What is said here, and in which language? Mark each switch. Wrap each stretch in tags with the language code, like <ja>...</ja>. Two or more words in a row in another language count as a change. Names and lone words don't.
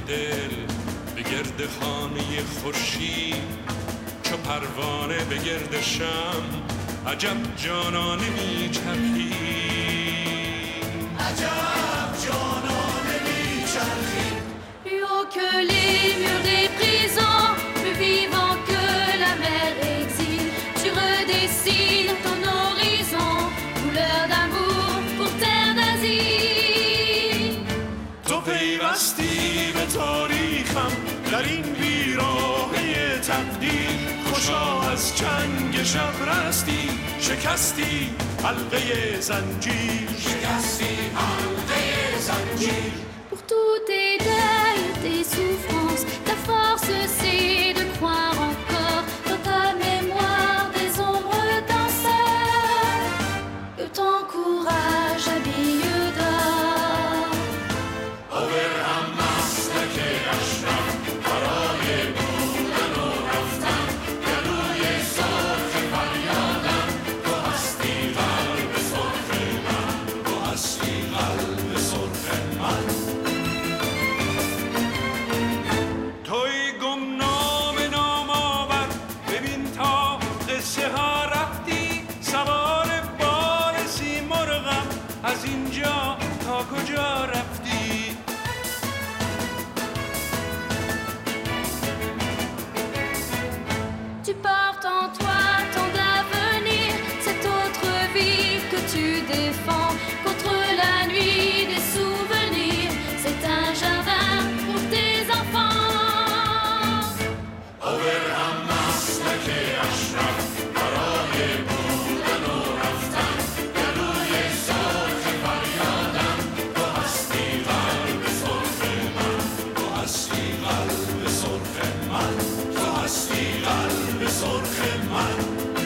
<fa>دل به گرد خانه خورشید چو پروانه به گرد شم عجب جانانه میچرخی عجب جانانه میچرخی</fa> <fr>Plus haut que les murs des prisons, plus vivant que la mer exil, tu redessines ton horizon, couleur d'amour pour terre d'asile.</fr> <fa>تو پیوستی به تاریخم در این بیراهه تقدیر خوشا از چنگ شب رستی شکستی حلقه زنجیر شکستی حلقه زنجیر</fa> <fr>Pour tous tes deuils, tes souffrances, ta force c'est de croire encore dans ta mémoire des ombres danseurs, que ton courage habille d'or.</fr> <fa>over هم مسلک اشرف برای بودن و رفتن گلوی سرخ فریادم تو هستی قلب سرخ من تو هستی قلب سرخ من توی گمنام نام آور ببین تا قصه ها رفتی سوار بار سیمرغم از اینجا تا کجا رفتی</fa> <fr>Tu portes en toi tant d'avenir, cette autre vie que tu défends contre la nuit des souvenirs. C'est un jardin pour tes enfants.</fr> <fa>over هم مسلک اشرف برای بودن و رفتن گلوی سرخ فریادم تو هستی قلب سرخ من تو هستی قلب سرخ من تو هستی قلب سرخ من</fa>